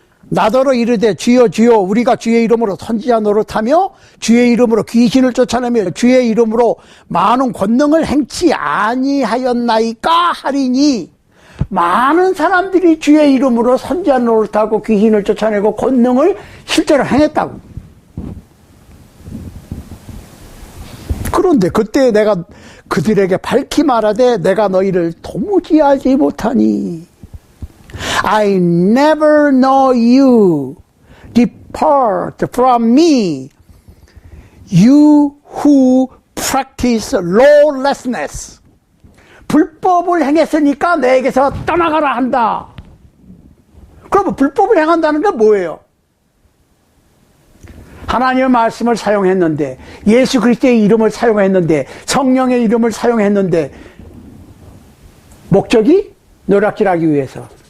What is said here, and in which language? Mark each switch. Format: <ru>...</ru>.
<ko>나더러 이르되 주여 주여 우리가 주의 이름으로 선지자 노릇하며 주의 이름으로 귀신을 쫓아내며 주의 이름으로 많은 권능을 행치 아니하였나이까 하리니, 많은 사람들이 주의 이름으로 선지자 노릇하고 귀신을 쫓아내고 권능을 실제로 행했다고. 그런데 그때 내가 그들에게 밝히 말하되 내가 너희를 도무지 알지 못하니</ko> <en>I never know you. Depart from me, you who practice lawlessness.</en> <ko>불법을 행했으니까 내게서 떠나가라 한다. 그럼 불법을 행한다는 게 뭐예요? 하나님의 말씀을 사용했는데, 예수 그리스도의 이름을 사용했는데, 성령의 이름을 사용했는데, 목적이 노략질하기 위해서.</ko>